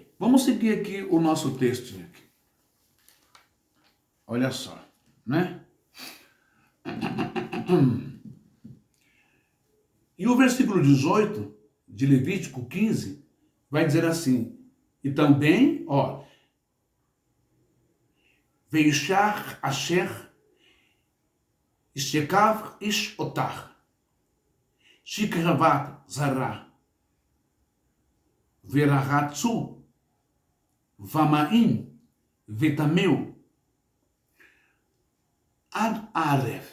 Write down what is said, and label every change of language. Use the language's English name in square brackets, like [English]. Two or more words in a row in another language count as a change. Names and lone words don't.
[Portuguese] Vamos seguir aqui o nosso texto. Aqui. Olha só, né? E o versículo 18 de Levítico 15 vai dizer assim, e também, ó, [Hebrew] ואשה אשר ישכב איש אתה שכבת זרע ורחצו במים וטמאו עד הערב.